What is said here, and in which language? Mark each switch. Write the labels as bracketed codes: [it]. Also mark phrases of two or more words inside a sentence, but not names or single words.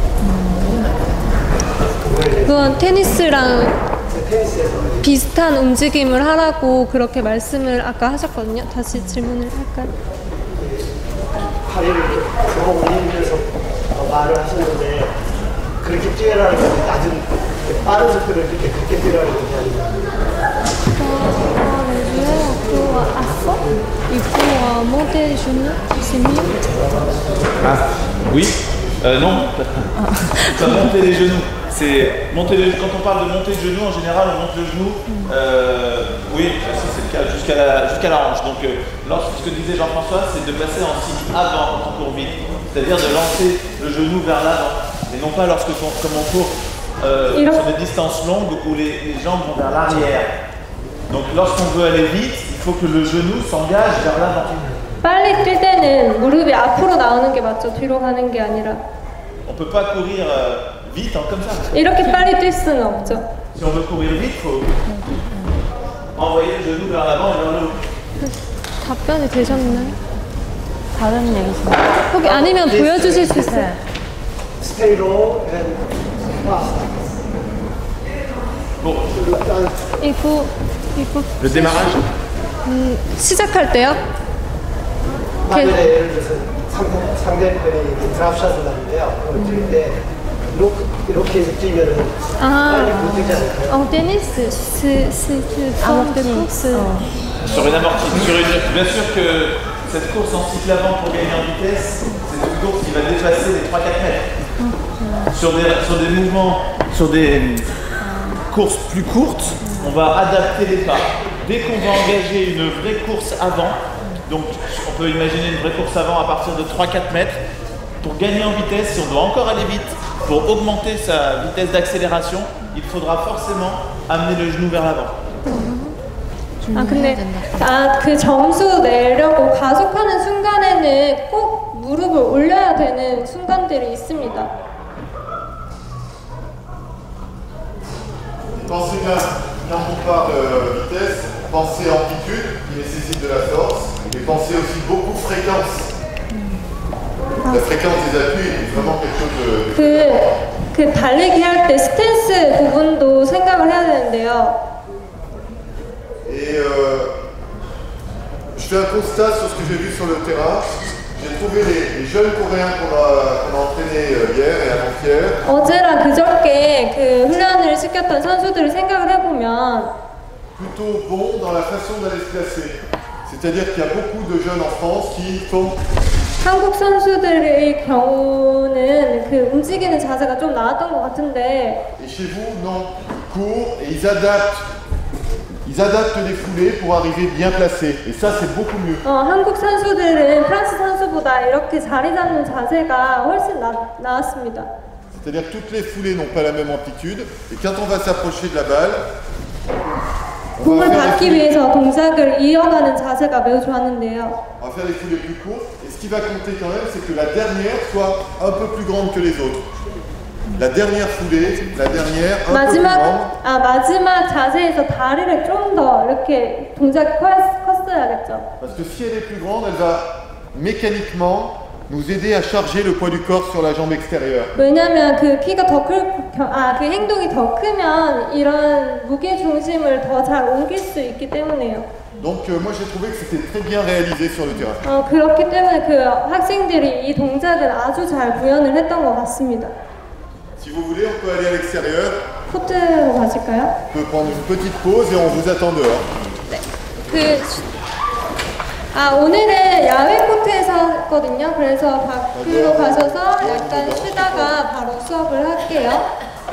[ko] 그건 테니스랑 비슷한 움직임을 하라고 그렇게 말씀을 아까 하셨거든요. 다시 질문을 할까요? 다리를 들어 올리면서 말을 하셨는데 그렇게 뛰어라는 게 낮은 빠른 속도를 이렇게 그렇게 뛰어라는 게 아니라 [fr] Il faut monter les genoux, c'est mieux. Ah, oui. Non, pas monter les genoux. C'est monter les, quand on parle de monter le genou, en général, on monte le genou. Oui, ça c'est le cas jusqu'à la hanche. Donc, ce que disait Jean-François, c'est de passer en cycle avant quand on court vite, c'est-à-dire de lancer le genou vers l'avant, et non pas comme on court sur des distances longues où les jambes vont vers l'arrière. Donc, lorsqu'on veut aller vite, il faut que le genou s'engage vers l'avant. [ko] 빨리 뛸 때는 무릎이 앞으로 나오는 게 맞죠? 뒤로 가는 게 아니라. [fr] On peut pas courir vite comme ça. [ko] 이렇게 빨리 뛸 수는 없죠. [fr] Si on veut courir vite, il faut envoyer le genou vers l'avant et vers le haut. [ko] 답변이 되셨나요? 다른 얘기죠. 혹시 아니면 보여주실 수 있어요? [en] Stay low and fast. [fr] Bon. Il faut Le démarrage. [ko] 시작할 때요? 만약에 예를 들어서 상대편이 드랍샷을 하는데요. 그걸 뛸 때 이렇게 해서 뛰면은 빨리 못 뛰지 않을까요? [fr] En tennis, c'est une forme de course. Sur une amortie, bien sûr que cette course en cycle avant pour gagner en vitesse, c'est une course qui va dépasser les 3-4 mètres. Sur des mouvements, sur des courses plus courtes, on va adapter les pas. Dès qu'on va engager une vraie course avant, donc on peut imaginer une vraie course avant à partir de 3-4 mètres, pour gagner en vitesse, si on doit encore aller vite, pour augmenter sa vitesse d'accélération, il faudra forcément amener le genou vers l'avant. [ko] 근데 그 점수 내려고 가속하는 순간에는 꼭 무릎을 올려야 되는 순간들이 있습니다. [fr] Pensez bien, quand on parle de vitesse, pensez amplitude qui nécessite de la force et pensez aussi beaucoup fréquence. La fréquence des appuis est vraiment quelque chose de... [ko] 그 달리기 할 때 스탠스 부분도 생각을 해야 되는데요. [fr] Et je fais un constat sur ce que j'ai vu sur le terrain. J'ai trouvé les jeunes Coréens qu'on a entraînés hier et avant-hier. [ko] 어제랑 그저께 그 훈련을 시켰던 선수들을 생각을 해보면 [fr] plutôt bons dans la façon d'aller se placer. C'est-à-dire qu'il y a beaucoup de jeunes en France qui font [ko] 한국 선수들의 경우는 그 움직이는 자세가 좀 나았던 것 같은데. [fr] Et chez vous, non. Courent et ils adaptent les foulées pour arriver bien placés. Et ça, c'est beaucoup mieux. [ko] 한국 선수들은 프랑스 선수보다 이렇게 자리 잡는 자세가 훨씬 나았습니다. [fr] C'est-à-dire que toutes les foulées n'ont pas la même amplitude. Et quand on va s'approcher de la balle, [ko] 공을 받기 위해서 동작을 이어가는 자세가 매우 좋았는데요. [fr] On va faire des foulées plus courtes. Et ce qui va compter quand même, c'est que la dernière soit un peu plus grande que les autres. La dernière foulée, la dernière un peu plus grande. [ko] 마지막 자세에서 다리를 좀 더 이렇게 동작이 컸어야겠죠. [fr] Parce que si elle est plus grande, elle va mécaniquement nous aider à charger le poids du corps sur la jambe extérieure. [ko] 왜냐하면 그 키가 그 행동이 더 크면 이런 무게 중심을 더 잘 옮길 수 있기 때문에요. [fr] Donc moi j'ai trouvé que c'était très bien réalisé sur le terrain. [ko] 그렇기 때문에 그 학생들이 이 동작을 아주 잘 구현을 했던 것 같습니다. [fr] Si vous voulez, on peut aller à l'extérieur. [ko] 코트로 가실까요? [fr] On peut prendre une petite pause et on vous attend dehors. [ko] 네. 오늘은 야외 코트에서 했거든요. 그래서 밖으로 가셔서 약간 쉬다가 바로 수업을 할게요.